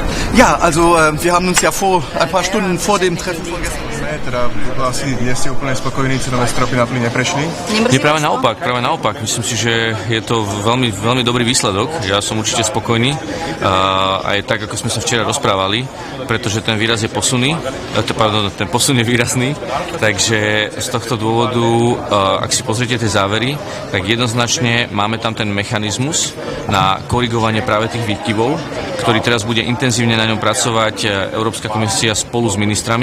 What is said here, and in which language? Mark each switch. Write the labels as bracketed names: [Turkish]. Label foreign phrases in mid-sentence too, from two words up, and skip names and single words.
[German] Ja, also wir haben uns ja ein paar Stunden vor dem Treffen vorgestern. [Slovak] Teda asi nie ste úplne spokojní, cenové stropy na plyn neprešli? Nie, práve naopak. Myslím si, že je to veľmi, veľmi dobrý výsledok. Ja som určite spokojný. Aj tak, ako sme sa včera rozprávali, pretože ten výraz je posunný, ten posun je výrazný, takže z tohto dôvodu, ak si pozriete tie závery, tak jednoznačne máme tam ten mechanizmus na korigovanie práve tých výkyvov, ktorý teraz bude intenzívne na ňom pracovať Európska komisia spolu s ministrami.